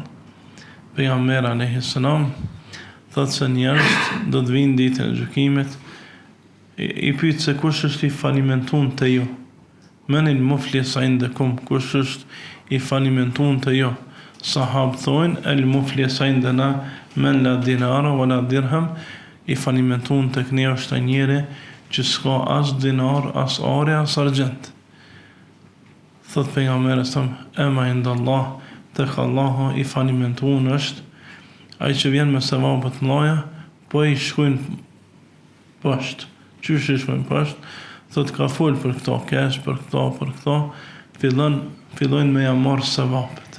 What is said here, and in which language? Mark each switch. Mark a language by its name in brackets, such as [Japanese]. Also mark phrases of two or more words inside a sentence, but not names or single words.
[Albanian] Pejgamberi [Arabic] alayhis salam [Albanian] thotë se njerëzit do të vinë ditën e gjykimit, i pyet se kush është i falimentuar te ju. [Arabic] Menil muflis indakum, [Albanian] kush është i falimentuar te ju. Sahabët thonë [Arabic] el muflis indana men la dinara wala dirham, [Albanian] i falimentuar tek ne është ai njeri që s'ka as dinar, as are, as argjent. Thot pejgamberi [Arabic] ema inda Allah, [Albanian] tek Allahu i falimentuar është ai që vjen me sevape të mëdha, po i shkojnë poshtë. Qysh i shkojnë poshtë? Thot ka fol për këto keq, për këto, fillojnë me ja marr sevapet.